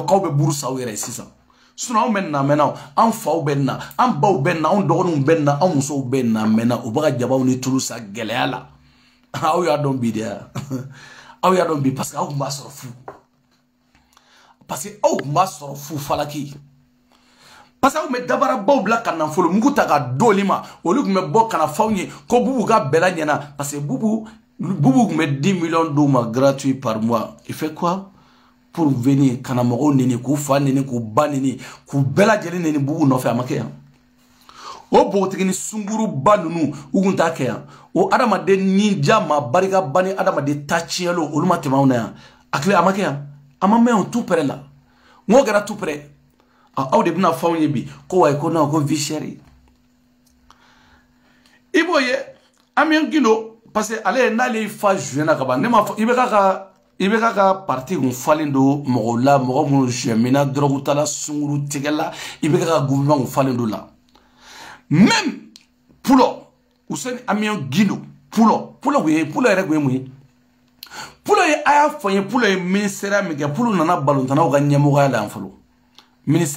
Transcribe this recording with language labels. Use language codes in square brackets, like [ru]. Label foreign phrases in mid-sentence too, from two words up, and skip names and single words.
[bm] k'aw bɛ buru san aw yɛrɛ sisan sinon anw bɛ na mɛnna an faw bɛ na an baw bɛ na an dɔgɔninw bɛ na an musow bɛ na mɛnna u bɛ ka jabaw ni tulu san gɛlɛya la aw y'a dɔn bi de aw y'a dɔn bi [fr] parce que [bm] aw tun b'a sɔrɔ fu [fr] parce que [bm] aw tun b'a sɔrɔ fu falaki [fr] parce que [bm] aw bɛ dabarabaw bila ka nafolo mugu ta ka d'olu ma olu tun bɛ bɔ ka na f'aw ye ko bubu ka bɛla ɲɛna [fr] parce que [bm] bubu tun bɛ 10 millions d'u ma [fr] gratuit par mois il fait quoi pour venir [bm] ka na mɔgɔw neni k'u fa neni k'u ba neni k'u bɛɛ lajɛlen neni bubu nɔfɛ a ma kɛ yan o npogotigi ni sunguruba ninnu u tun t'a kɛ yan o adamaden ninja ma barikaba ni adamaden ta tiɲɛlo olu ma tɛmɛ anw na yan a tile a ma kɛ yan a ma mɛn yan [fr] tout près [bm] la n'o kɛra [fr] tout près [bm] aw de bɛna f'anw ye bi ko wayi ko non ko [fr] vie chère [bm] i b'o ye Amiyɔn Gindo [fr] parce que [bm] ale n'ale y'i fa juin na ka ban ne m'a fɔ i bɛ ka parti kun falen don mɔgɔw la mɔgɔ minnu juin drogue tala sunguru tigɛla i bɛ ka gouvernement kun falen don [fr] la même [bm] Pulo Useni Amiyɔn Gindo Pulo yɛrɛ kun ye mun ye Pulo ye a y'a fɔ n ye Pulo ye ministère min kɛ Pulo nana balontannaw ka ɲɛmɔgɔya la yan fɔlɔ ministre